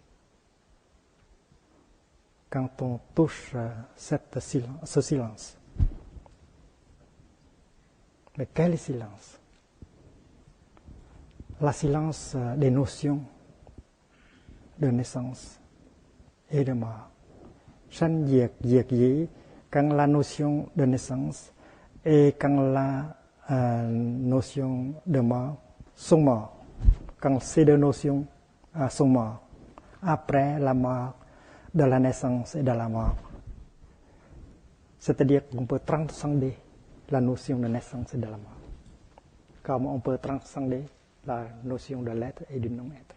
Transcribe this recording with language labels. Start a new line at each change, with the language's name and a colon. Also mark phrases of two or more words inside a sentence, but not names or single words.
French: Quand on touche ce silence. Mais quel silence? Le silence des notions de naissance et de mort.
Vietnamese: Sanh diệt diệt dĩ,
French: quand la notion de naissance et quand la notion de mort sont morts. quand ces deux notions sont mortes, après la mort de la naissance et de la mort. C'est-à-dire qu'on peut transcender la notion de naissance et de la mort, comme on peut transcender la notion de l'être et du non-être.